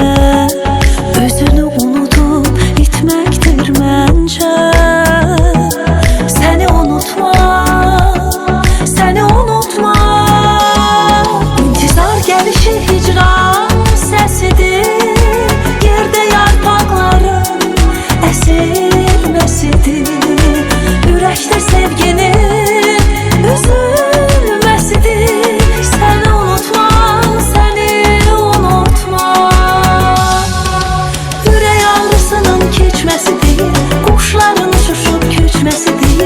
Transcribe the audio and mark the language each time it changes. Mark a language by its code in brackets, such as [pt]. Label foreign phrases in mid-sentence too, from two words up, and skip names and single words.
[tr] Özünü unutup gitmektir bence. Seni unutma, seni unutma. İntizar gelişi hicran sesidir. [az] Yerde yarpaqların əsilməsidir. Ürəkdə sevginin üzülməsidir. Səni unutma, səni unutma. Ürək ağrısının keçməsidir. Quşların uçuşub köçməsidir.